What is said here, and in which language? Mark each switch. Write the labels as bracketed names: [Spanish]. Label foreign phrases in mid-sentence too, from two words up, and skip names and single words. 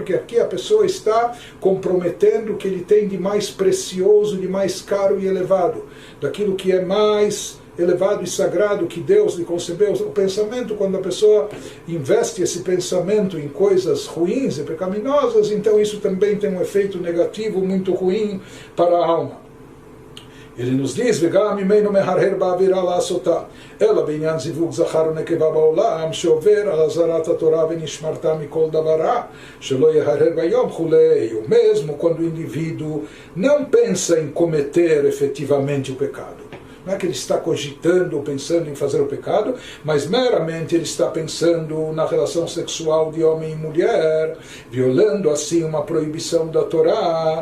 [Portuguese] Porque aqui a pessoa está comprometendo o que ele tem de mais precioso, de mais caro e elevado, daquilo que é mais elevado e sagrado que Deus lhe concebeu. O pensamento, quando a pessoa investe esse pensamento em coisas ruins e pecaminosas, então isso também tem um efeito negativo muito ruim para a alma. Ele nos diz, [Hebrew] וגם ממנו מהרהר באווירה לעשותה, אלא בעניין זיווג זכר ונקבה בעולם, שעובר על אזהרת התורה ונשמרתה מכל דבר רע, שלא יהרהר ביום וכולי. [Portuguese] O mesmo quando o indivíduo não pensa em cometer efetivamente o pecado. Não é que ele está cogitando ou pensando em fazer o pecado, mas meramente ele está pensando na relação sexual de homem e mulher, violando assim uma proibição da Torá.